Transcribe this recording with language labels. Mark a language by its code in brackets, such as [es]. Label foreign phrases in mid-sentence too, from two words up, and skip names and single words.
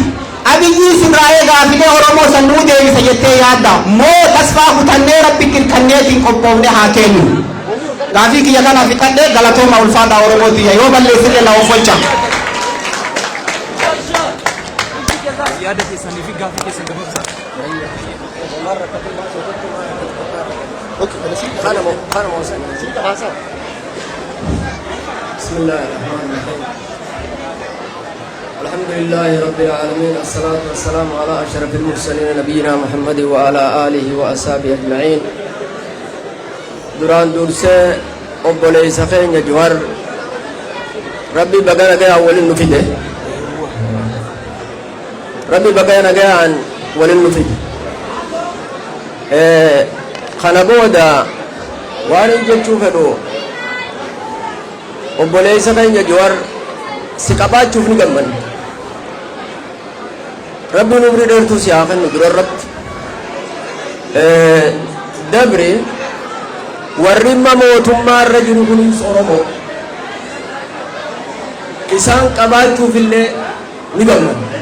[om] Abiyyii sirraa'ee gaafilee Oromoo san nuu deebisa jettee yaadda moo tasfaa kutannee rabbi kirkanneetiin qophoofne haa kennu. Gaafii kiyya kana fixadhee galatooma ulfaataa Oromootiyya yoo balleessite na offolcha. Yaada keessanii fi gaafii keessan gabaabsaa. [ar] بسم الله الرحمن الرحيم الحمد لله رب العالمين الصلاة والسلام على أشرف المرسلين نبينا محمد وعلى آله وأصحابه أجمعين [om] duraan dursee obboleessa keenya Jawar rabbi baga nagaan waliin nu fide rabbi baga nagaan waliin nu fide kana booda waan jechuu fedhu obboleessa keenya Jawar si qabaachuuf ni gammanna rabbi nu bira dheertuu si haa kennu dura irratti dabre warri mootummaa irra jiru kunis Oromoo isaan qabaachuuf illee ni gammanna.